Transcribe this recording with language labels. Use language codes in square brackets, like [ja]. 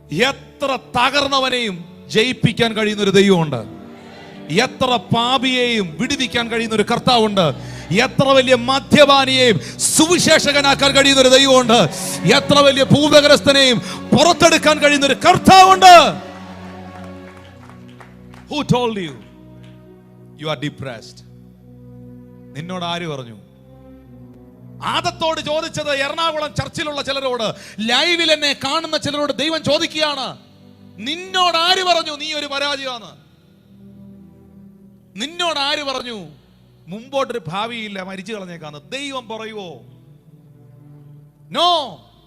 [ml] എത്ര തകർന്നവനെയും ജയിപ്പിക്കാൻ കഴിയുന്ന ഒരു ദൈവമുണ്ട്. എത്ര പാപിയെയും വിടുവിക്കാൻ കഴിയുന്ന ഒരു കർത്താവുണ്ട്. എത്ര വലിയ മദ്യപാനിയെയും സുവിശേഷകനാക്കാൻ കഴിയുന്ന ഒരു ദൈവമുണ്ട്. എത്ര വലിയ ഭൂതഗ്രസ്തനെയും പുറത്തെടുക്കാൻ കഴിയുന്ന ഒരു കർത്താവുണ്ട്. [en] Who told you you are depressed? [ml] നിന്നോട് ആര് പറഞ്ഞു? ആദത്തോട് ചോദിച്ചത് എറണാകുളം ചർച്ചിലുള്ള ചിലരോട്, ലൈവിൽ എന്നെ കാണുന്ന ചിലരോട് ദൈവം ചോദിക്കുകയാണ്, നിന്നോട് ആര് പറഞ്ഞു നീ ഒരു പരാജയമാണ്? നിന്നോട് ആര് പറഞ്ഞു മുമ്പോട്ടൊരു ഭാവിയില്ല, മരിച്ചു കളഞ്ഞേക്കാന്ന്? ദൈവം പറയുവോ? നോ.